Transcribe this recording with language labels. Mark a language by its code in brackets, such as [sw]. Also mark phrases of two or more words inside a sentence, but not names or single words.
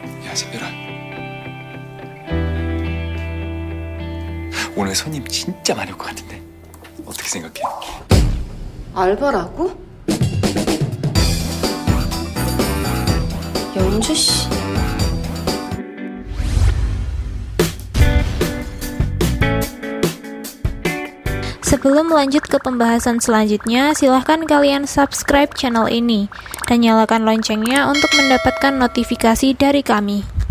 [ko] 야, 새별아. 오늘 손님 진짜 많을 것 같은데 어떻게 생각해? 알바라고? 연주 씨. [id] Sebelum lanjut ke pembahasan selanjutnya, silahkan kalian [en] subscribe channel [id] ini dan nyalakan loncengnya untuk mendapatkan notifikasi dari kami.